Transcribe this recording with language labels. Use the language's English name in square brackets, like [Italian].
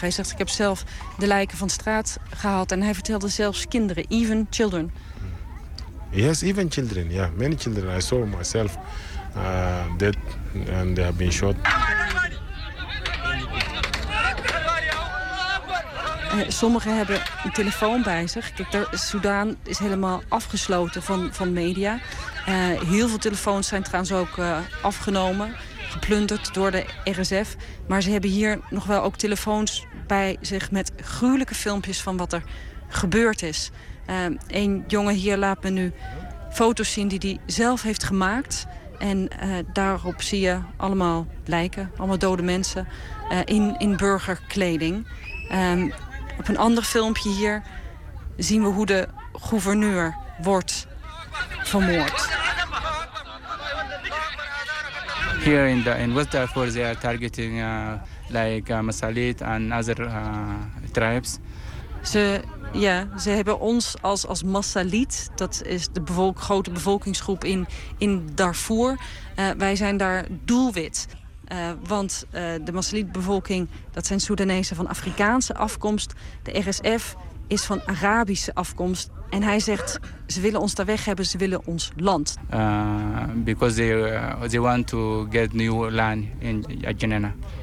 [Dutch] Hij zegt, ik heb zelf de lijken van straat gehaald, en hij vertelde zelfs kinderen, [English] even children. Yes, even children, yeah, many children. I saw myself dead. [Dutch] En ze hebben geschoten. Sommigen hebben een telefoon bij zich. Kijk, Soedan is helemaal afgesloten van media. Heel veel telefoons zijn trouwens ook afgenomen, geplunderd door de RSF. Maar ze hebben hier nog wel ook telefoons bij zich met gruwelijke filmpjes van wat er gebeurd is. Een jongen hier laat me nu foto's zien die hij zelf heeft gemaakt. En daarop zie je allemaal lijken, allemaal dode mensen in burgerkleding. Op een ander filmpje hier zien we hoe de gouverneur wordt vermoord. [English] Here in West Darfur they are targeting like Masalit and other tribes. [Dutch] Ze Ja, ze hebben ons als Masalit, dat is de grote bevolkingsgroep in Darfur. Wij zijn daar doelwit. Want de Masalit-bevolking, dat zijn Soedanezen van Afrikaanse afkomst. De RSF is van Arabische afkomst. En hij zegt, ze willen ons daar weg hebben, ze willen ons land. [English] Because they want to get new land in Janina.